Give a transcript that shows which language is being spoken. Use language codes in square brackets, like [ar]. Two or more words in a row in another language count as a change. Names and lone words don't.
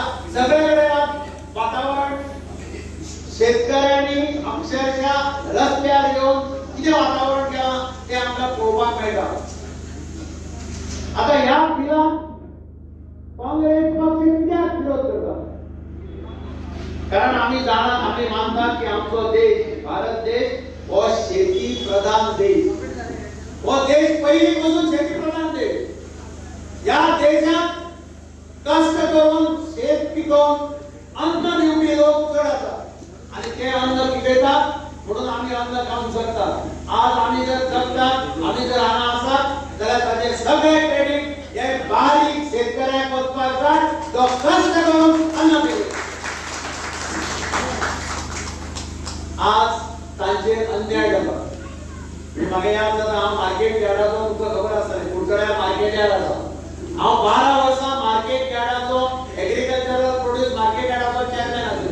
[kok] सगळेकडे वातावरण शेतकऱ्यांनी अक्षरशः रस्त्यार येवन कितें वातावरण केलां तें आमकां पळोवपाक मेळटा. आता ह्या बिलाक काँग्रेस पक्ष कित्याक विरोध करता? [mr] कारण आम्ही मानतात की [kok] आमचो देश भारत देश हो शेती प्रधान देश, हो देश पहिलीपासून शेती प्रधान देश। [mr] या देशात कष्ट करून शेत पिकवून अन्न दिवपी लोक चढ असतात आणि ते अन्न पिकवतात म्हणून आम्ही अन्न खाऊ शकतात। आज आम्ही जर जगतात, आम्ही जर आणा असतात [kok] जाल्यार ताचे सगळे क्रेडिट हे बारीक शेतकऱ्याक वचपाक जाय जो कष्ट करून अन्न पिकवता। आज तांचेर अन्याय जाता। म्हाका याद जाता हांव [en] market yardacho, [kok] तुमकां खबर आसा कुडचड्या [en] market yard [kok] आसा, हांव 12 वर्सां [en] market yardacho agricultural produce market yardacho [kok] चेअरमॅन आशिल्लो।